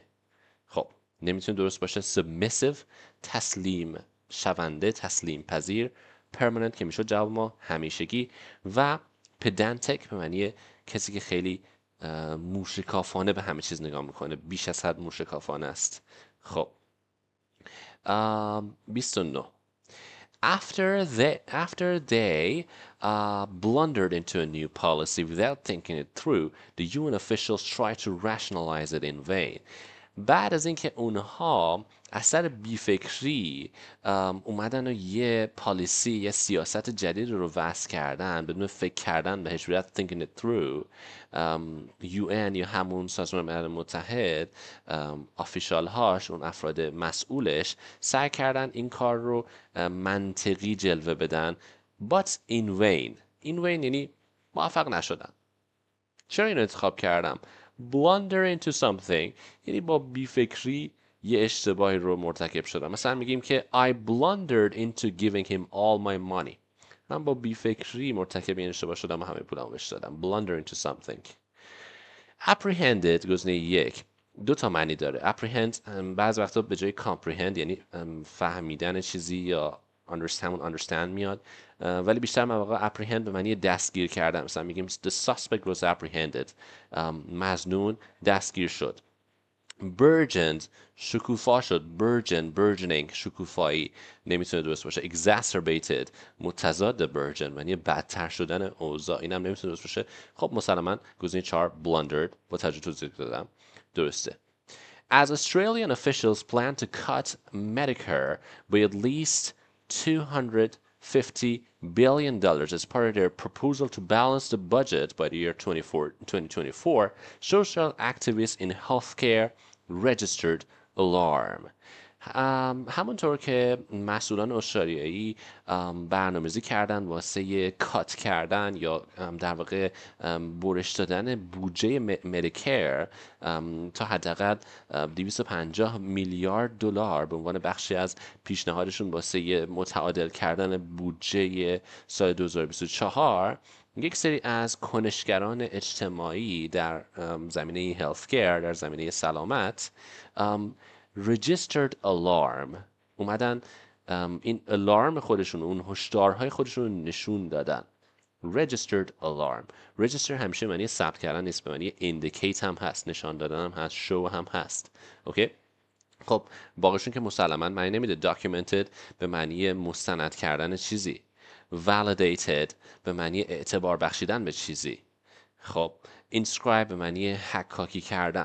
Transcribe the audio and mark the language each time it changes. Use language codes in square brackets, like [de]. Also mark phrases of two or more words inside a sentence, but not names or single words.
[fa] خب نمیتونه درست باشه. submissive تسلیم شونده، تسلیم پذیر. permanent که میشه جواب ما همیشگی. و pedantic به معنی کسی که خیلی موشکافانه به همه چیز نگاه میکنه، بیش از حد موشکافانه است. [en] خب 29 After they blundered into a new policy without thinking it through, the UN officials tried to rationalize it in vain. [fa] بعد از اینکه اونها اثر بیفکری اومدن و یه پالیسی، یه سیاست جدید رو وضع کردن بدون فکر کردن بهش، [en] without thinking it through، [fa] UN یا همون سازمان ملل متحد آفیشال هاش، اون افراد مسئولش سعی کردن این کار رو منطقی جلوه بدن. [en] but in vain. in vain [fa] یعنی موفق نشدن. چرا این انتخاب کردم؟ [en] blunder into something [fa] یعنی با بیفکری یه اشتباهی رو مرتکب شدم. مثلا میگیم که [en] I blundered into giving him all my money. [fa] من با بیفکری مرتکب این اشتباه شدم و همه پولمو بهش دادم. [en] blunder into something. [fa] apprehended گزینه یک دو تا معنی داره. apprehend بعض وقتا به جای comprehend یعنی فهمیدن چیزی یا understand میاد، ولی بیشتر مواقع apprehend به معنی دستگیر کردن. مثلا میگیم [en] the suspect was apprehended، [fa] مظنون دستگیر شد. burgeoned شکوفا شد. burgeoning شکوفایی نمیتونه درست باشه. exacerbated متضاد burgeon معنی بدتر شدن اوضاع، اینم نمیتونه درست باشه. خب مسلما گزینه 4 blundered با توجه توضیح دادم درسته. [en] As Australian officials plan to cut Medicare by at least $250 billion as part of their proposal to balance the budget by the year 2024, social activists in healthcare registered alarm. [fa] همونطور که مسئولان استرالیایی برنامه‌ریزی کردن واسه کات کردن یا در واقع برش دادن بودجه مدیکر تا حداقل 250 میلیارد دلار به عنوان بخشی از پیشنهادشون واسه متعادل کردن بودجه سال 2024، یک سری از کنشگران اجتماعی در زمینه هلثکیر، در زمینه سلامت، [en] registered alarm [fa] اومدن این الارم خودشون، اون هشدارهای خودشون رو نشون دادن. [en] registered alarm. [fa] register همیشه معنی ثبت کردن نیست، به معنی indicate هم هست، نشان دادن هم هست، show هم هست. اوکی. خب باقیشون که مسلماً معنی نمیده. documented به معنی مستند کردن چیزی. validated به معنی اعتبار بخشیدن به چیزی. خب inscribe به معنی حکاکی کردن.